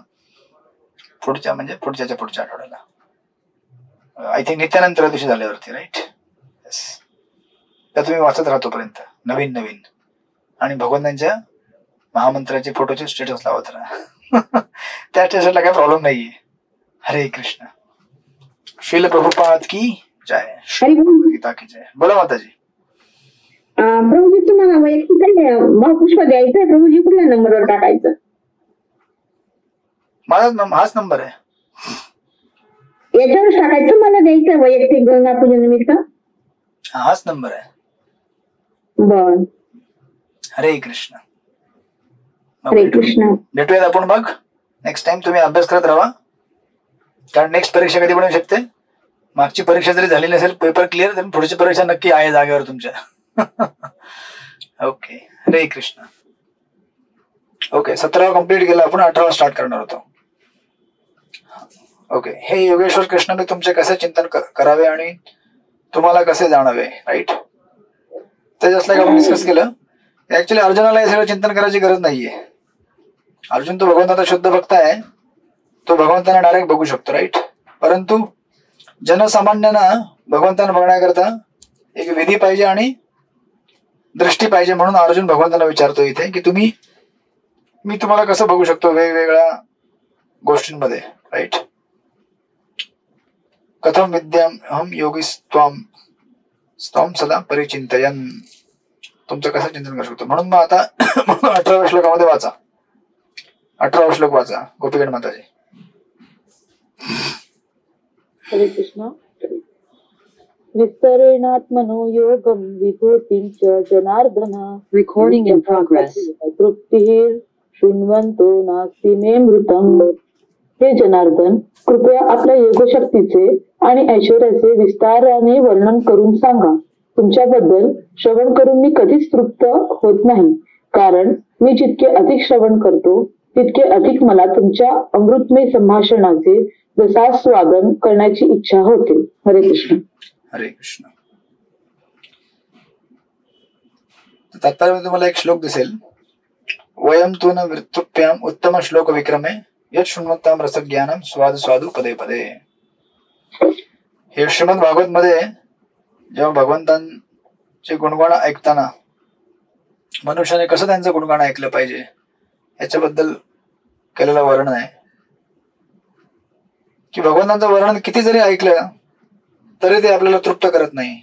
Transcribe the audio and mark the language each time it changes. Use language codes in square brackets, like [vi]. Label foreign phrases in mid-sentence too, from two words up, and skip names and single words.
[mr] पुढच्या आठवड्याला [en] I think [mr] नित्यानंतर दिवशी झाल्यावरती. [en] Right. Yes. [mr] तर तुम्ही वाचत राहा तोपर्यंत नवीन नवीन, आणि भगवंतांच्या महामंत्राचे फोटोचे स्टेटस लावत राहा. त्या स्टेटसला काही प्रॉब्लेम नाहीये. हरे कृष्ण. श्रील प्रभुपाद की जय. गीता की जय. बोला माताजी. प्रभूजी तुम्हाला वैयक्तिक पुष्प द्यायचंय प्रभूजी, कुठल्या नंबरवर टाकायचं? माझा हाच नंबर आहे. याच्यावर टाकायचं, मला द्यायचं वैयक्तिक गंगा पूजन निमित्त. हाच नंबर आहे. बर. हरे कृष्ण. हरे कृष्ण. भेटूयात आपण मग [en] next time. [mr] तुम्ही अभ्यास करत राहा, कारण नेक्स्ट परीक्षा कधी पण येऊ शकते. मागची परीक्षा जरी झाली नसेल [en] paper clear, [mr] तर पुढची परीक्षा नक्की आहे जागेवर तुमच्या. ओके. हरे कृष्ण. ओके. 17 कंप्लीट केलं आपण, 18 स्टार्ट करणार होतो. ओके. हे योगेश्वर कृष्ण मी तुमचे कसे चिंतन करावे आणि तुम्हाला कसे जाणावे. राईट. ते [en] just like [mr] आपण डिस्कस केलं. ऍक्च्युली अर्जुनाला हे सगळं चिंतन करायची गरज नाहीये. अर्जुन तो भगवंताचा शुद्ध भक्त आहे, तो भगवंतांना डायरेक्ट बघू शकतो. राईट. परंतु जनसामान्यांना भगवंतांना बघण्याकरता एक विधी पाहिजे आणि दृष्टी पाहिजे. म्हणून अर्जुन भगवंतांना विचारतो इथे की मी तुम्हाला कसं बघू शकतो वेगवेगळ्या गोष्टींमध्ये. राईट. [sa] कथम विद्याम योगी स्वाम सदा परिचिंतयन. [mr] तुमचं कसं चिंतन करू शकतो. म्हणून मग आता 18व्या श्लोकामध्ये वाचा. 18वा श्लोक वाचा. गोपीगण माताजी. हरे कृष्ण. [sa] विस्तरेणात्मनो योगम विभूतिं च जनार्दन. [en] Recording in progress. [sa] तृप्तिः शृण्वन्तो नास्ति मे मृतम्. [mr] हे जनार्दन, कृपया आपल्या योगशक्तीचे आणि ऐश्वर्याचे विस्ताराने वर्णन करून सांगा. तुमच्याबद्दल श्रवण करून मी कधीच तृप्त होत नाही, कारण मी जितके अधिक श्रवण करतो तितके अधिक मला तुमच्या अमृतमय संभाषणाचे रसास्वादन करण्याची इच्छा होते. हरे कृष्ण. हरे कृष्ण. तात्पर्य तुम्हाला एक श्लोक दिसेल. [sa] वयम तु न वृत्तुप्याम उत्तम श्लोक विक्रमे यत् शृण्वताम रसज्ञानम स्वादु स्वादु पदे पदे. [mr] हे श्रीमद भागवत मध्ये जेव्हा भगवंतांचे गुणगान ऐकताना मनुष्याने कसं त्यांचं गुणगान ऐकलं पाहिजे याच्याबद्दल केलेलं वर्णन आहे की भगवंतांचं वर्णन किती जरी ऐकलं तरी ते आपल्याला तृप्त करत नाही.